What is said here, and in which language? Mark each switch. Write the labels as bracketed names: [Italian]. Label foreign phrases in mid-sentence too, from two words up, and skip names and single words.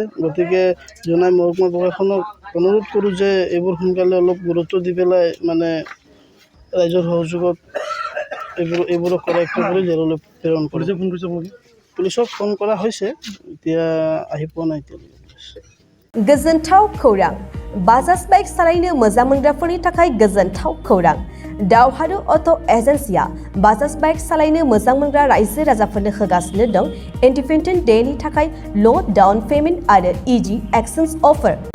[Assamese] গতিকে জনাই মহকুমা প্ৰশাসনক অনুৰোধ কৰোঁ যে এইবোৰ সোনকালে অলপ গুৰুত্ব দি পেলাই মানে ৰাইজৰ সহযোগত এইবোৰক কৰায়ত্ব কৰি জেললৈ প্ৰেৰণ কৰে। পুলিচক ফোন কৰা হৈছে, এতিয়া আহি পোৱা নাই এতিয়ালৈকে। [Bodo] गोजोनथाव खौरां बाजाज बाइक सालायनो मोजां मोनग्राफोरनि थाखाय गोजोनथाव खौरां दावहारु अट' एजेन्सिया बाजाज बाइक सालायनो मोजां मोनग्रा रायजो राजाफोरनो होगासिनो दं इन्डिपेन्डेन्ट डेनि थाखाय [English] low down payment [Bodo] आरो [English] easy exchange offer